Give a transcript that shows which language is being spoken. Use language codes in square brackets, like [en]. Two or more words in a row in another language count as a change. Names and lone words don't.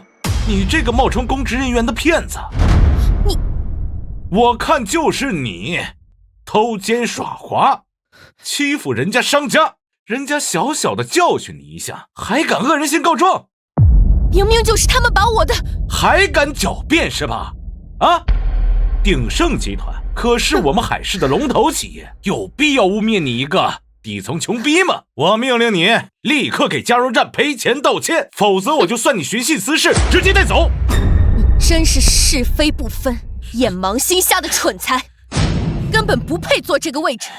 [zh] 你這個冒充公職人員的騙子，我看就是你偷奸耍滑，欺負人家商家，人家小小的教訓你一下，還敢惡人先告狀？明明就是他們把我的…… 還敢狡辯是吧？啊！鼎盛集團可是我們海市的龍頭企業，有必要污衊你一個底層窮逼嗎？我命令你立刻給加油站賠錢道歉，否則我就算你尋釁滋事，直接帶走。你真是是非不分、眼盲心瞎的蠢材，根本不配坐這個位置。